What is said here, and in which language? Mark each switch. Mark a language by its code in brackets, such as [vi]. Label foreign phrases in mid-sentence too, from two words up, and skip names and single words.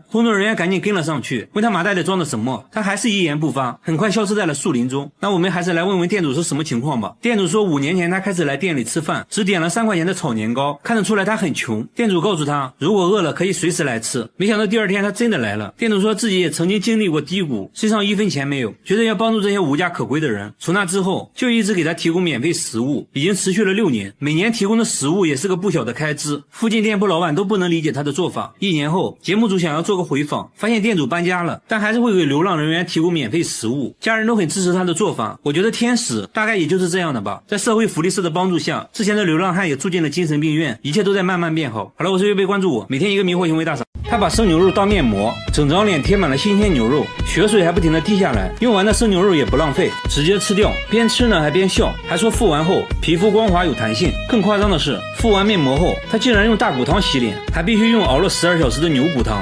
[zh] 工作人員趕緊跟了上去，問他麻袋裡裝的什麼，他還是一言不發，很快消失在了樹林中。那我們還是來問問店主是什麼情況吧。店主說5年前他開始來店裡吃飯，只點了3塊錢的炒年糕，看得出來他很窮。店主告訴他，如果餓了可以隨時來吃。沒想到第二天他真的來了。店主說自己也曾經經歷過低谷，身上1分錢沒有，覺得要幫助這些無家可歸的人。從那之後就一直給他提供免費食物，已經持續了6年，每年提供的食物也是個不小的開支。附近店鋪老板都不能理解他的做法。1年後，節目組想要做個回訪，發現店主搬家了，但還是會給流浪人员提供免費食物。家人都很支持他的做法。我覺得天使大概也就是这樣的吧。在社會福利社的幫助下，之前的流浪漢也住進了精神病院，一切都在慢慢變好。好了，我是月貝，關注我，每天一個迷惑行為大賞。他把生牛肉當面膜，整張臉貼滿了新鮮牛肉，血水還不停地滴下來。用完的生牛肉也不浪費，直接吃掉。邊吃呢還邊笑，還說敷完後皮膚光滑有彈性。更誇張的是，敷完面膜後，他竟然用大骨湯洗臉，還必須用熬了12小時的牛骨湯。